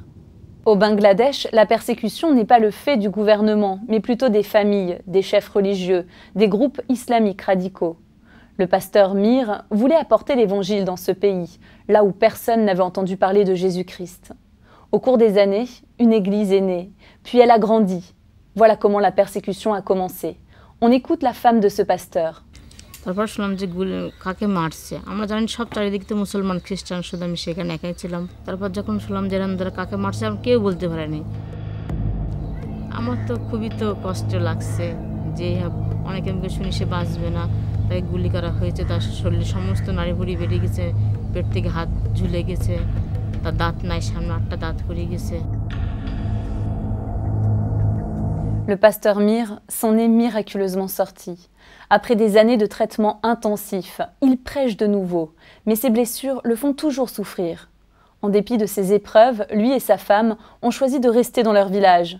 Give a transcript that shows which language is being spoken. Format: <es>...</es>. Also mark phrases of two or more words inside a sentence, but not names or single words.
<fr>Au Bangladesh, la persécution n'est pas le fait du gouvernement, mais plutôt des familles, des chefs religieux, des groupes islamiques radicaux. Le pasteur Mir voulait apporter l'évangile dans ce pays, là où personne n'avait entendu parler de Jésus-Christ. Au cours des années, une église est née, puis elle a grandi. Voilà comment la persécution a commencé. On écoute la femme de ce pasteur.</fr> <bn>তারপর শুনলাম যে কাকে মারছে আমরা জানি সব চারিদিকে তো মুসলমান খ্রিস্টান শুধু আমি সেখানে একাই ছিলাম তারপর যখন শুনলাম যে এরকম ধরে কাকে মারছে আমি কেউ বলতে পারেনি আমার তো খুবই তো কষ্ট লাগছে যে অনেকে আমাকে শুনি সে বাঁচবে না তাই গুলি করা হয়েছে তার শরীরে সমস্ত নাড়ি ভুঁড়ি বেরিয়ে গেছে পেট থেকে হাত ঝুলে গেছে তার দাঁত নাই সামনে 8টা দাঁত পড়ে গেছে</bn> <fr>Le pasteur Mir s'en est miraculeusement sorti. Après des années de traitements intensifs, il prêche de nouveau, mais ses blessures le font toujours souffrir. En dépit de ces épreuves, lui et sa femme ont choisi de rester dans leur village.</fr>